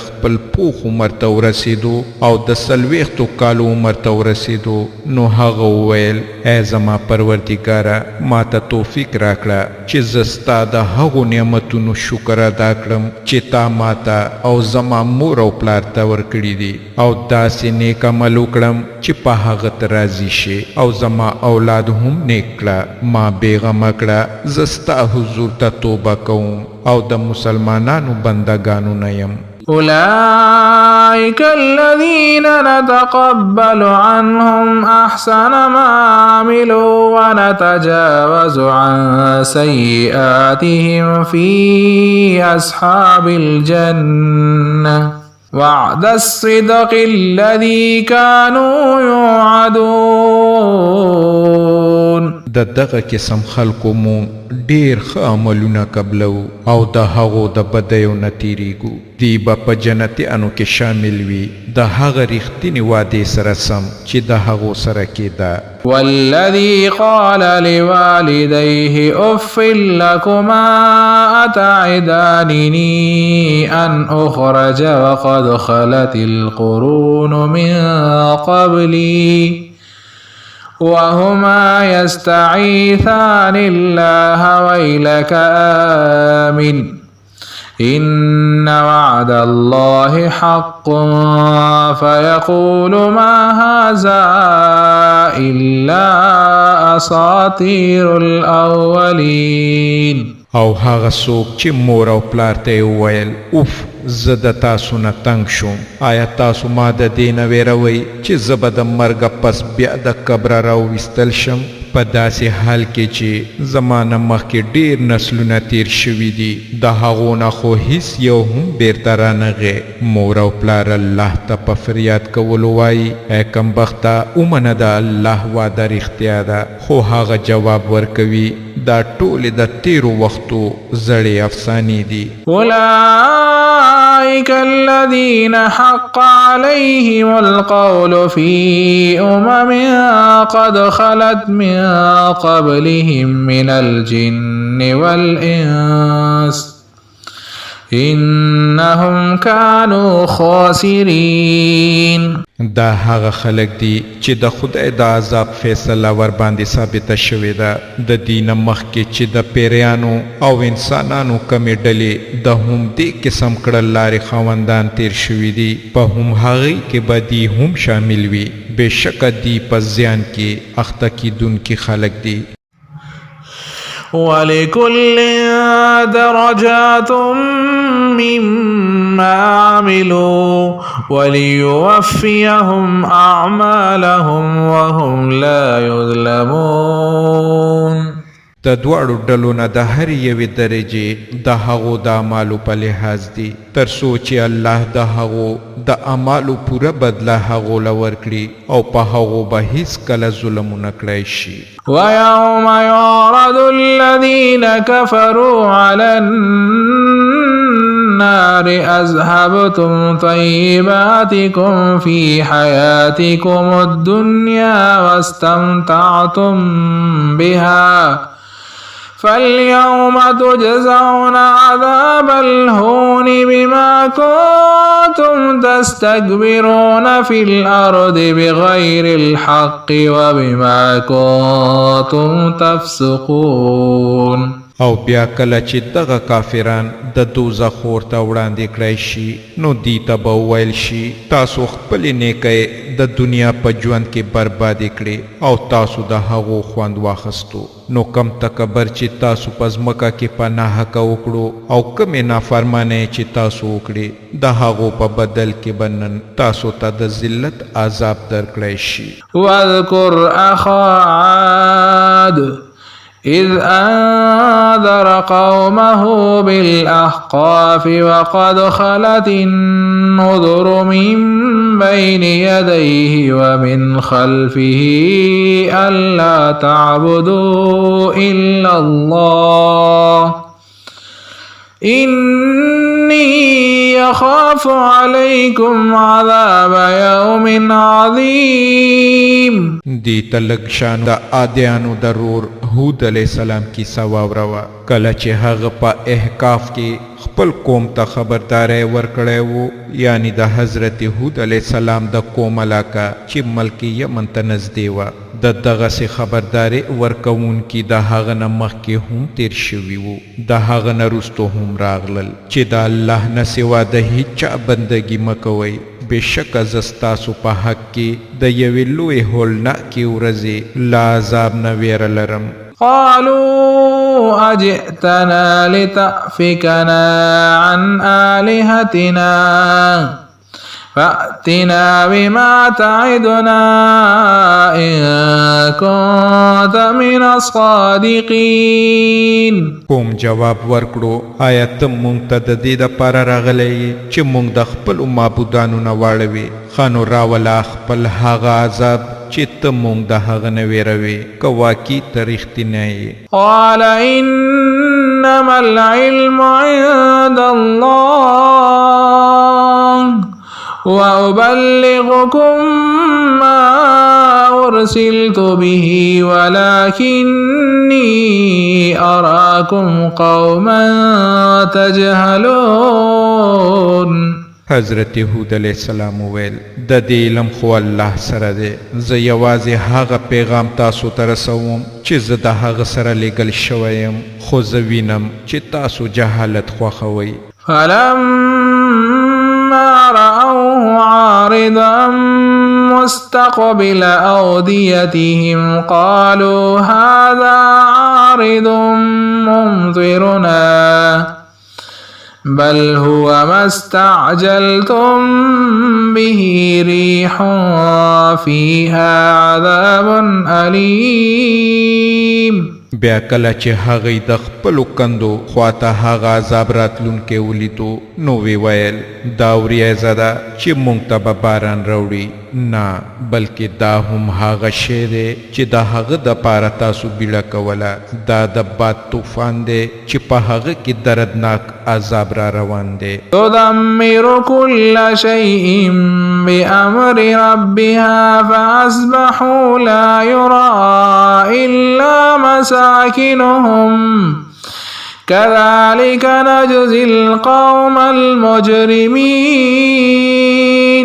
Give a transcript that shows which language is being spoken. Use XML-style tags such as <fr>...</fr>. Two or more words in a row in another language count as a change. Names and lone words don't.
<ps>خپل پوخ عمر ته ورسېدو او د 40 کالو عمر ته ورسېدو نو هغه وویل ای زما پروردګاره ما ته توفیق راکړه چې زه ستا د هغو نعمتونو شکر ادا کړم چې تا ما ته او زما مور او پلار ته ورکړي دي او داسې نیک عمل وکړم چې په هغه ته راضي شي او زما اولاد هم نیک کړه ما بېغمه کړه زه ستا حضور ته توبه کوم او د مسلمانانو بندګانو نه یم</ps> <ar>أولئك الذين نتقبل عنهم أحسن ما عملوا ونتجاوز عن سيئاتهم في أصحاب الجنة وعد الصدق الذي كانوا يوعدون</ar> <ps>د دغه قسم خلکو مو ډیر ښه عملونه قبلو او د هغو د بدیو نه تیریږو دی به په جنتیانو کې شامل وي د هغه رښتینې وعدې سره سم چې د هغو سره کېده</ps> <ar>والذي قال لوالديه أف لكما أتعدانني أن أخرج وقد خلت القرون من قبلي وهما يستعيثان الله ويلك آمن إن وعد الله حق فيقول ما هذا إلا أساطير الأولين</ar> <ps>او هغه څوک چې مور او پلار ته وویل اوف زه د تاسو نه تنګ شوم آیا تاسو ما د دې نه ویروئ چې زه به د مرګه پس بیا د قبره راوویستل شم په داسې حال کې چې زمانه مخکې ډیر نسلونه تیر شوي دي د هغو نه خو هیڅ یو هم بیرته رانغی مور او پلار الله ته په فریاد کولو وایي ای کمبخته ومنه د الله وعده رښتیا ده خو هغه جواب ورکوي دا ټولې د تیرو وختو زړې افسانې دي</ps> <ar>أولئك الذين حق عليهم القول في قد خلت من قبلهم من الجن والإنس إنهم كانوا خاسرين</ar> <ps>دا هغه خلق دي چې د خدای د عذاب فیصله ور باندې ثابته شوې ده د دین مخکې چې د پیریانو او انسانانو کمې ډلې د هم دې قسم کړل لارې خاوندان تیر شوي دي په هم هغې کې به دی هم شامل وي بېشکه دی په زیان کې اخته کیدونکي خلق دي</ps> <ar>ولكل درجات مما عملوا وليوفيهم أعمالهم وهم لا يظلمون</ar> <ps>د دواړو ډلو نه د هر یوې درجې د هغو د اعمالو په لحاظ دي تر څو چې الله د هغو د اعمالو پوره بدله هغو له ورکړي او په هغو به هیڅکله ظلم ونه کړی شي</ps> <ar>ويوم يعرض الذين كفروا على النار أذهبتم طيباتكم في حياتكم الدنيا واستمتعتم بها فاليوم تجزون عذاب الهون بما كنتم تستكبرون في الأرض بغير الحق وبما كنتم تفسقون</ar> <ps>او بیا کله چې دغه کافران د دوزخ اور ته وړاندې کړی شي نو دی ته به وویل شي تاسو خپلې نیکۍ د دنیا په ژوند کې بربادي کړې او تاسو د هغو خوند واخیستو نو کم تکبر چې تاسو په ځمکه کې په ناحقه وکړو او کمې نافرمانۍ چې تاسو وکړې د هغو په بدل کې به نن تاسو ته د ذلت عذاب درکړی شي</ps> <ar>واذكر أخا عاد إذ أنذر قومه بالأحقاف وقد خلت النذر من بين يديه ومن خلفه ألا تعبدوا إلا الله إني يخاف عليكم عذاب يوم عظيم.</ar> <ps>دی تلگ شان دا آدیانو درور هود</ps> <ar>علیہ السلام</ar> <ps>کی سواوروا کله چې هغه په احقاف کې خپل قوم ته خبرداري ورکړی وو، یعنی د حضرت هود</ps> <ar>علیہ السلام</ar> <ps>د قوم علاقه چې ملک یمن ته نږدې وه، د دغسې خبرداري ورکوونکي د هغه نه مخکې هم تیر شوي وو، د هغه نه وروستو هم راغلل چې د الله نه سوا د هیچا بندګي مه کوئ، بېشکه زه ستاسو په حق کې د یوې لویې هولناکې ورځې له عذاب نه ویره لرم.</ps> <ar>قالوا أجئتنا لتأفكنا عن آلهتنا فأتنا بما تعدنا إن كنت من الصادقين.</ar> <ps>کوم جواب ورکړو، آیا ته مونږ ته د دې دپاره راغلی یې چې مونږ د خپلو معبودانو نه واړوې؟ ښه نو راوله خپل هغه عذاب چې ته مونږ د هغه نه ویروې، که واقعي ته رښتینی یې.</ps> <ar>قال إنما العلم عند الله وأبلغكم ما أرسلت به ولكني أراكم قوما تجهلون.</ar> <ps>حضرت هود</ps> <ar>علیہ السلام</ar> <ps>ویل د دې علم خو الله سره دی، زه یوازې هغه پیغام تاسو ته رسوم چې زه د هغه سره لیږل شوی یم، خو زه وینم چې تاسو جهالت خوښوئ.</ps> <ar>فلما رأوه عارضا مستقبل أوديتهم قالوا هذا عارض ممطرنا بل هو ما استعجلتم به ريح فيها عذاب أليم.</ar> <ps>بیا کله چې هغوی د خپلو کندو خواته هغه عذاب راتلونکی ولیدو نو وی ویل دا وریځه ده چې موږ ته به باران راوړي، نه بلکې دا هم هغه شی دی چې د هغه دپاره تاسو بیړه کوله، دا د باد طوفان دی چې په هغه کې دردناک عذاب را روان دی.</ps> <ar>تدمر كل شيء بأمر ربها فأصبحوا لا يرى إلا مساكنهم كذلك نجزي القوم المجرمين.</ar>